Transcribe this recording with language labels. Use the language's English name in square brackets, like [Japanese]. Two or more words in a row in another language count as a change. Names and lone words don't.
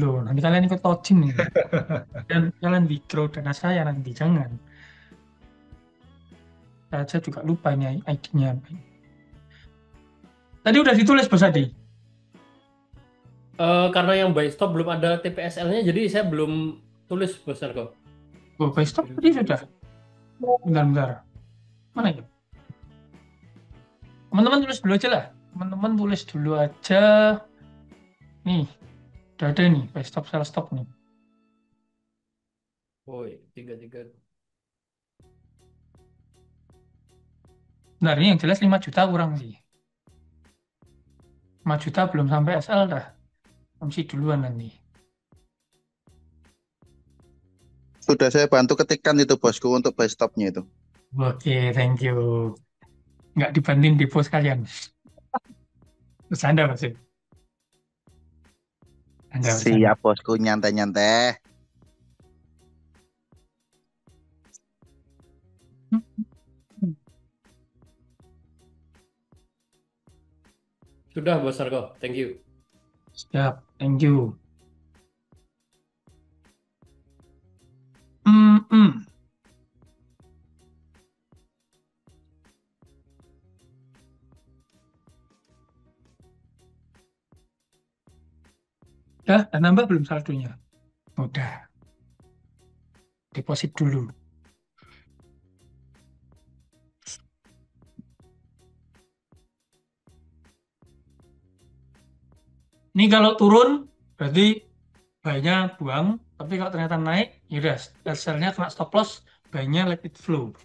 [Indonesian] Nanti kalian ikut login nih. Dan kalian withdraw dana saya nanti. Jangan. Saya juga lupa ini ID-nya. Tadi udah ditulis Bos Adi. Karena yang [English] buy stop [Indonesian] belum ada TPSL-nya, jadi saya belum tulis Bos Narko. Oh, [English] buy stop [Indonesian] tadi sudah. Bentar. Mana itu? Teman-teman tulis dulu aja lah. Teman-teman tulis dulu aja. Nih, udah ada nih. [English] Buy stop, sell stop [Indonesian] nih. Woi, 33. Bentar, ini yang jelas 5 juta kurang sih. 5 juta belum sampai SL dah. MC duluan nanti. Sudah saya bantu ketikkan itu bosku untuk [English] buy stopnya [Indonesian] itu. Oke, [English] thank you. [Indonesian] Nggak dibanding depo sekalian. Bercanda masih. Bercanda. Siap bosku, nyantai-nyantai. Sudah Bos Narko, [English] thank you. [Indonesian] Siap, [English] thank you. Hmm. [Indonesian] Dah nambah belum saldonya? Udah. Deposit dulu. Ini kalau turun, berarti buy-nya buang. Tapi kalau ternyata naik, yaudah, sell-nya kena [English] stop loss, [Indonesian] buy-nya [English] let it flow.